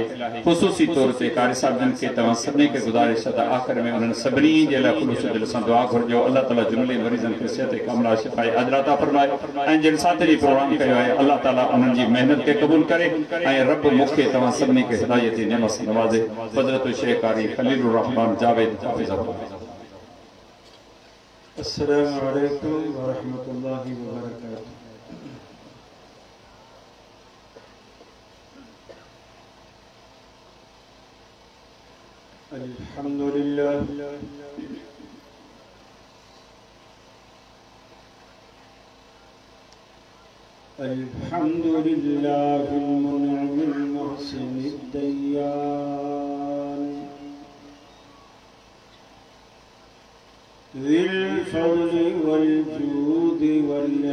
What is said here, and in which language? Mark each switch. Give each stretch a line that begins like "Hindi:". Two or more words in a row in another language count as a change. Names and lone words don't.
Sindhi: ख़ुसूसी तौर ते कारी साहब जिन खे तव्हां सभिनी खे गुज़ारिश त आख़िर में उन्हनि सभिनी जे लाइ ख़ुलूस दिलि सां दुआ घुरिजो। अल्लाह ताला जुमिले मरीज़नि खे सिहत कामिला शिफ़ाए अजर अता फरमाए ऐं जिन साथी जी प्रोग्राम कयो आहे अल्लाह ताला उन्हनि जी मेहनत खे क़बूल करे ऐं रब मूंखे तव्हां सभिनी खे हिदायत नेमत सां नवाज़े। फज़लत शेख कारी खलीलुर रहमान जावेद हफ़िज़हुल्लाह।
Arabic: السلام عليكم ورحمة الله وبركاته. الحمد لله الحمد لله المنعم المحسن الديان ذي الفضل والجود وال